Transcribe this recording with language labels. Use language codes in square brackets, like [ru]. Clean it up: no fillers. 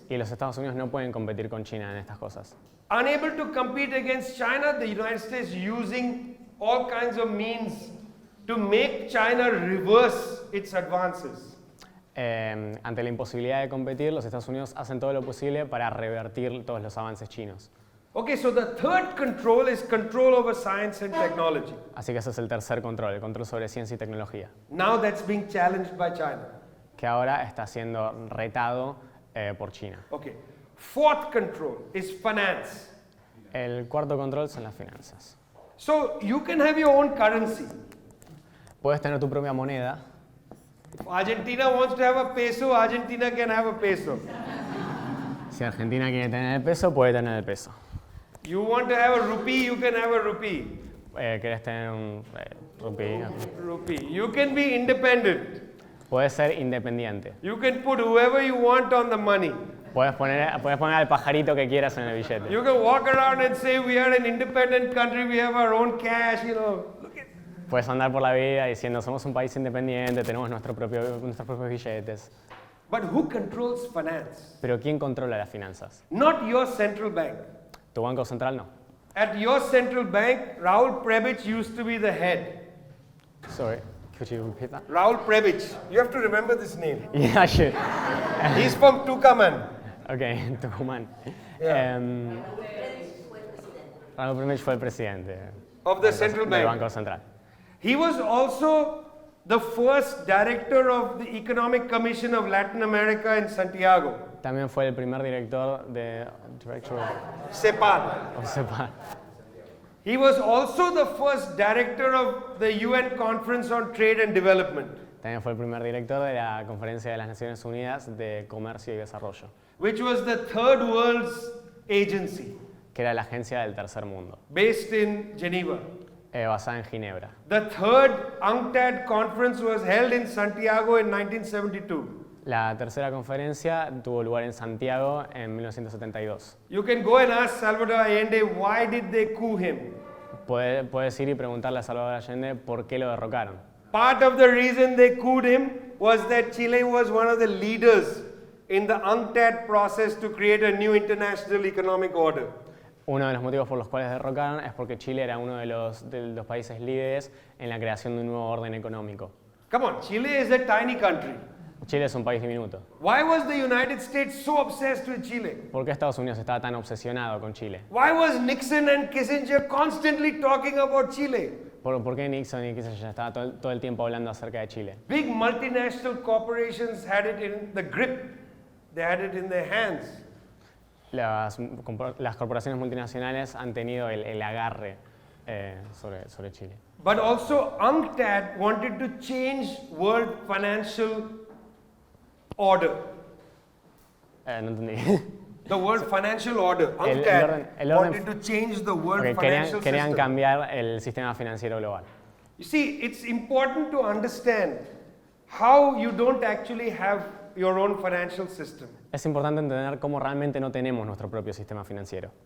[es] Y los Estados Unidos no pueden competir con China en estas cosas. [en] Unable to compete against China, the United States using all kinds of means to make China reverse its advances. [es] Ante la imposibilidad de competir, los Estados Unidos hacen todo lo posible para revertir todos los avances chinos. [en] Okay, so the third control is control over science and technology. [es] Así que ese es el tercer control, el control sobre ciencia y tecnología, [en] Now that's being challenged by China. [es] que ahora está siendo retado por China. [en] Okay. Fourth control is finance. [es] El cuarto control son las finanzas. [en] So you can have your own currency. [es] Puedes tener tu propia moneda. [en] If Argentina wants to have a peso, Argentina can have a peso. [es] Si Argentina quiere tener el peso, puede tener el peso. [en] You want to have a rupee, you can have a rupee. [es] ¿Querés tener un rupí? [en] Rupee. You can be independent. [es] Puedes ser independiente. [en] You can put whoever you want on the money. [es] Puedes poner al pajarito que quieras en el billete. [en] You can walk around and say we are an independent country, we have our own cash, you know. [es] Puedes andar por la vida diciendo somos un país independiente, tenemos nuestros propios billetes. [en] But who controls finance? [es] Pero ¿quién controla las finanzas? [en] Not your central bank. [es] Tu banco central no. [en] At your central bank, Raul Prebić used to be the head. Sorry, could you repeat that? Raul Prebić. You have to remember this name. Yeah, I should. He's from Tucumán. Okay, Tucumán. Yeah. [es] Raúl Prebić fue el presidente [en] Of the central [es] del [en] bank. [es] Banco Central. [en] He was also the first director of the Economic Commission of Latin America in Santiago. [es] También fue el primer director de CEPAL. CEPAL. [en] He was also the first director of the UN Conference on Trade and Development, [es] También fue el primer director de la Conferencia de las Naciones Unidas de Comercio y Desarrollo, [en] which was the third world's agency, [es] que era la agencia del tercer mundo, [en] based in Geneva. [es] basada en Ginebra. [en] The third UNCTAD conference was held in Santiago in 1972. [es] La tercera conferencia tuvo lugar en Santiago en 1972. [en] You can go and ask Salvador Allende why did they coup him. [es] Puedes ir y preguntarle a Salvador Allende por qué lo derrocaron. [en] Part of the reason they couped him was that Chile was one of the leaders in the UNCTAD process to create a new international economic order. [es] Uno de los motivos por los cuales derrocaron es porque Chile era uno de los países líderes en la creación de un nuevo orden económico. [en] Come on, Chile is a tiny country. [es] Chile es un país diminuto. [en] Why was the United States so obsessed with Chile? [es] ¿Por qué Estados Unidos estaba tan obsesionado con Chile? [en] Why was Nixon and Kissinger constantly talking about Chile? [es] ¿Por qué Nixon y Kissinger estaban todo el tiempo hablando acerca de Chile? [en] Big multinational corporations had it in the grip. They had it in their hands. [es] Las corporaciones multinacionales han tenido el agarre sobre Chile. [en] But also UNCTAD wanted to change world financial order. [es] No entendí. [en] The world financial order. [es] El UNCTAD orden [en] wanted to change the world financial [es] querían [en] system. [es] cambiar el sistema financiero global. [en] You see, it's important to understand how you don't actually have your own financial system. [es] Es importante entender cómo realmente no tenemos nuestro propio sistema financiero.